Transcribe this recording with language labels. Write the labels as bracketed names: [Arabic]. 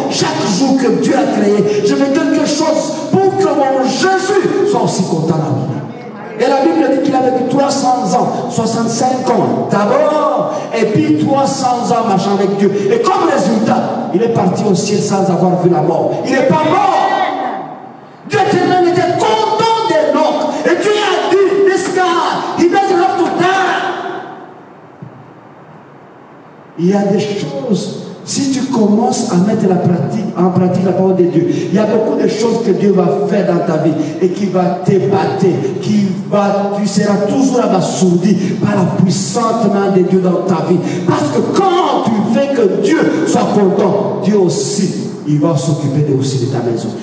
[French] Chaque jour que Dieu a créé, je veux quelque chose pour que mon Jésus soit aussi content dans moi. Et la Bible dit qu'il a vécu 300 ans, 65 ans d'abord, et puis 300 ans marchant avec Dieu. Et comme résultat, il est parti au ciel sans avoir vu la mort. Il n'est pas mort. Dieu était content d'Enoch. Et Dieu a dit, [English] this guy, he doesn't have to die. [French] Il y a des choses. Si tu commences à mettre en pratique la parole de Dieu, il y a beaucoup de choses que Dieu va faire dans ta vie et qui va t'ébattre, tu seras toujours abasourdi par la puissante main de Dieu dans ta vie. Parce que quand tu fais que Dieu soit content, Dieu aussi, il va s'occuper aussi de ta maison.